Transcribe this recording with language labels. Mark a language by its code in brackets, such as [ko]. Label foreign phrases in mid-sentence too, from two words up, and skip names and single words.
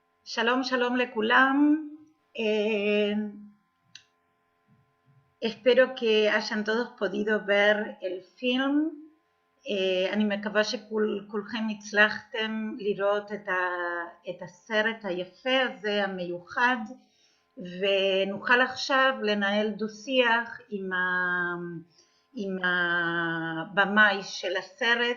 [he] שלום, שלום לכולם. [es] Espero que hayan todos podido ver el film. [he] אני מקווה שכולכם הצלחתם לראות את הסרט היפה הזה, המיוחד, ונוכל עכשיו לנהל דו-שיח עם הבמאי של הסרט.